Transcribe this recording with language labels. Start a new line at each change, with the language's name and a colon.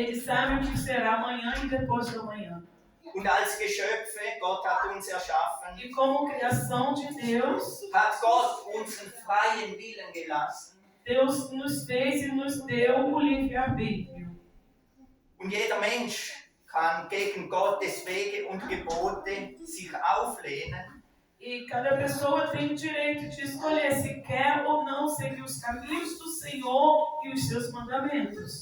Portuguese: Ele sabe o que será amanhã e depois de amanhã.
German: Und als Geschöpfe, Gott hat uns erschaffen,
Portuguese: E como criação de Deus,
German: hat Gott uns einen freien Willen gelassen.
Portuguese: Deus nos fez e nos deu o livre-arbítrio.
German: Und jeder Mensch kann gegen Gottes Wege und Gebote sich auflehnen.
Portuguese: E cada pessoa tem o direito de escolher se quer ou não seguir os caminhos do Senhor e os seus mandamentos.